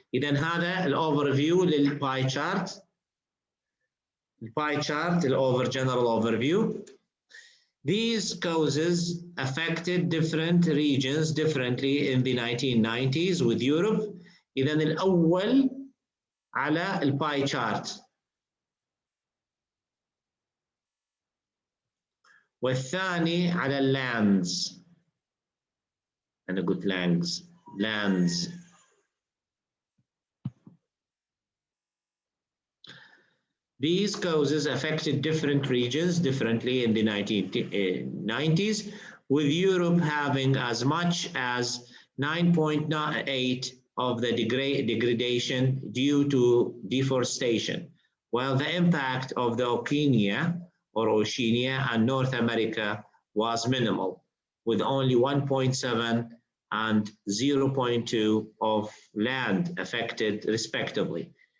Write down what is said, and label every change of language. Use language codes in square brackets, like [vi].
[ar] إذن هذا الأوفرفيو للباي شارت. [en] الباي chart general overview. These causes affected different regions differently in the 1990s with Europe. [ar] إذن الأول على الباي شارت والثاني على اللاندز. أنا قلت lands. [en] These causes affected different regions differently in the 1990s, with Europe having as much as 9.8 of the degradation due to deforestation, while the impact of the Oceania and North America was minimal, with only 1.7 and 0.2 of land affected respectively.